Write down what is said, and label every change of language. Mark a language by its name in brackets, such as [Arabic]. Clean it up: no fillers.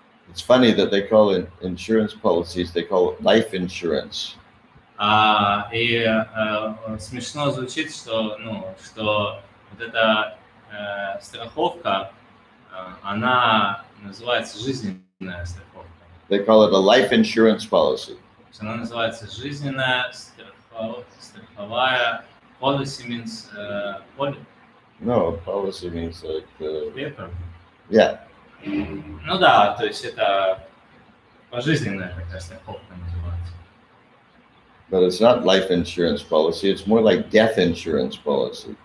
[English] It's funny that they call it insurance policies, they call it life insurance. [Russian] И смешно звучит, что вот эта страховка, она называется жизненная страховка. [English] They call it a life insurance policy. [Russian] Она называется жизненная страховая [English] policy means No, policy means like paper. Yeah. [Russian] Ну да, то есть это пожизненная такая страховка называется. [English] But it's not life insurance policy, it's more like death insurance policy.